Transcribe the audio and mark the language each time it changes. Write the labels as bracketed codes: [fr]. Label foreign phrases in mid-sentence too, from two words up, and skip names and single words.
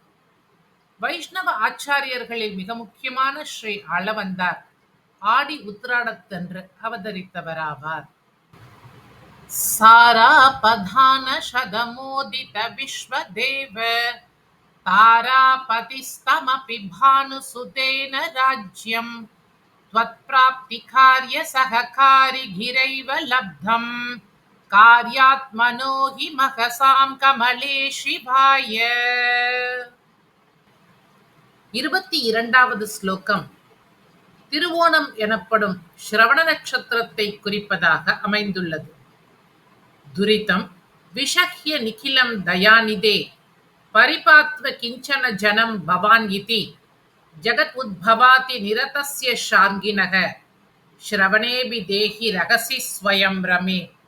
[ta] வைஷ்ணவ ஆச்சாரியர்களில் மிக முக்கியமான ஸ்ரீ ஆளவந்தார் ஆடி உத்திராடத்தன்று அவதரித்தவராவார். [sa] साराबधान शतमोदित विश्वदेव तारापतिस्तमपि भानुसुतेन राज्यम् त्वत्प्राप्तिकार्य सहकारिगिरैव लब्धम् कार्यात्मनो हि महसां कमले शिवाय. [ta] 22வது ஸ்லோகம் திருவோணம் எனப்படும் ஸ்ரவண நட்சத்திரத்தை குறிப்பதாக அமைந்துள்ளது. [sa] दुरितं विषह्य निखिलं दयानिधे परिपात्व किञ्चन जनं भवान् इति जगत् उद्भवादि निरतस्य शार्ङ्गिणः श्रवणेऽपि देहि रहसि स्वयं रमे.